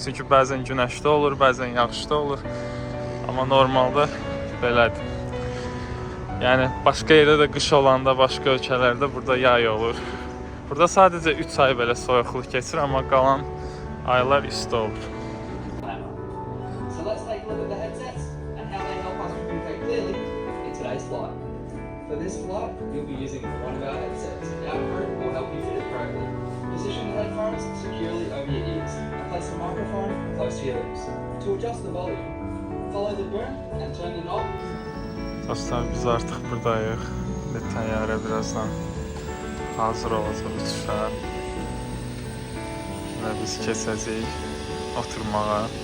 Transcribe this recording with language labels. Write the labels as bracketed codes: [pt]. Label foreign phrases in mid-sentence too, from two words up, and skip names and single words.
[az] Çünki bəzən günəşli olur, bəzən yağışlı olur. Amma normalda belədir. Yəni başqa yerdə də qış olanda, başqa ölkələrdə burada yay olur. Burada sadəcə 3 ay belə soyuqluq keçir, amma qalan aylar isti olur. [en] So let's take a look at the headsets and how they help us communicate clearly in today's flight. For this flight, you'll be using one of our headsets. Our crew will help you fit it correctly. Position the headphones securely over your ears and place the microphone close to your lips. To adjust the volume, follow the boom and turn the knob. [az] Dostlar, biz artıq buradayıq və təyyarə birazdan hazır olacaq uçuşa və biz keçəcəyik oturmağa.